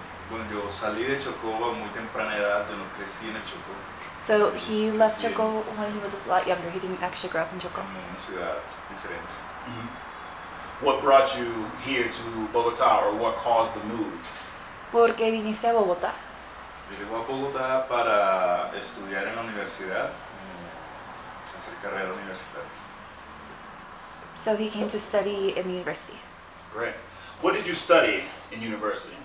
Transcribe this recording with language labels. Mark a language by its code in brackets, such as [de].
[es] Bueno, yo salí de Chocó a muy temprana edad, yo no crecí en el Chocó. [en] So he left Chocó when he was a lot younger. He didn't actually grow up in Chocó. [es] En una ciudad diferente. Mm-hmm. [en] What brought you here to Bogotá, or what caused the move? [es] ¿Por qué viniste a Bogotá? Yo llego a Bogotá para estudiar en la universidad, hacer carrera universitaria. [en] So he came to study in the university. Great. What did you study in university?